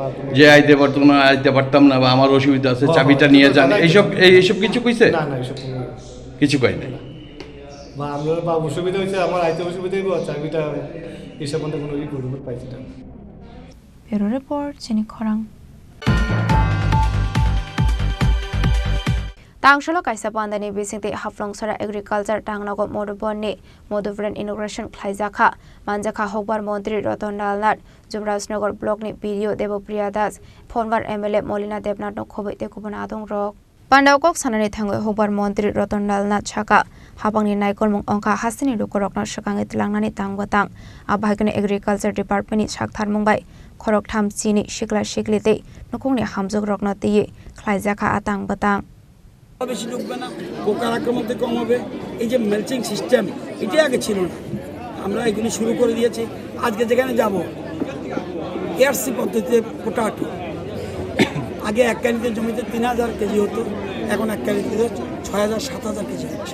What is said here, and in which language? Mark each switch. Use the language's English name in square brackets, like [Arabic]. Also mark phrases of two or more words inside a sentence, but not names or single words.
[Bangla] যে আইতে পারতো না, আইতে পারতাম না, বা আমার অসুবিধা আছে চাবিটা নিয়ে যান, এইসব কিছু কইছে? না না, এইসব কিছু কয় নাই। বা আমরা বা অসুবিধা হয়েছে, আমার আইতে অসুবিধা হইব, চাবিটা এসব মধ্যে কোনো রিপোর্ট পাইছি না। [English] Bureau report [Kok Borok] চিনি খরাং। Tangsholo kaisa pandani bisingti haflongsara agriculture tangnago modubonni moduvren inauguration khlaijaka manjaka hokbar mantri Ratan Dalnat Jumrajnagar block ni PDO Devopriya Das Phonwar MLA Molina Debnat no khobaite kubana adong rok Pandawkok sanani thangoi hokbar mantri Ratan Dalnat chaka habangni naikol mung ongka hasini lukorokna shakangi tilangnani tangbatang abhagni [English] agriculture department [Kok Borok] ni chakthar mungbai khorok tham chini shikla shiklite nokongni hamjog rokna tiye khlaijaka atang batang [Bangla] বেশি ঢুকবে না, পোকার আক্রমণতে কম হবে। এই যে মেলচিং সিস্টেম, এটা আগে ছিল না, আমরা এগুলি শুরু করে দিয়েছি। আজকে যেখানে যাব এআরসি পদ্ধতিতে পোটাটো, আগে এক কালিতে জমিতে 3000 কেজি হতো, এখন এক কালিতে 6000-7000 কেজি হচ্ছে।